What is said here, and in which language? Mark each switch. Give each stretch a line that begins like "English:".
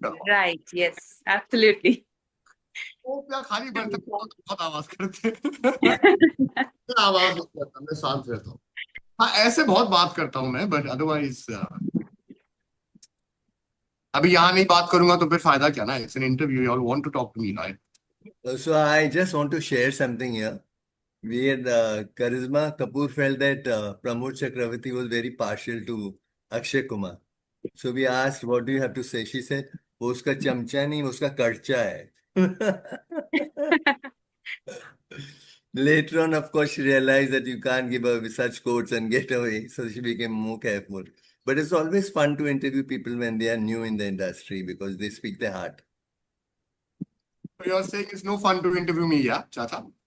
English: Right, yes, absolutely.
Hindi: वो क्या खाली बर्तन बहुत आवाज करते हैं। मैं आवाज नहीं करता, मैं शांत रहता हूँ। हाँ ऐसे बहुत बात करता हूँ मैं,
English: but otherwise
Hindi: अभी यहाँ नहीं बात करूंगा तो फिर फायदा क्या ना?
English: It's an interview, you all want to talk to me right? So I just want to share something here. We had Charisma Kapoor felt that Pramod Chakravarti was very partial to Akshay Kumar. So we asked, what do you have to say? She said,
Hindi: वो उसका चमचा नहीं, वो उसका कर्चा है.
English: Later on, of course, she realized that you can't give her such quotes and get away. So she became more careful. But it's always fun to interview people when they are new in the industry because they speak their heart. So you're saying it's no fun to interview me, yeah, Chacha?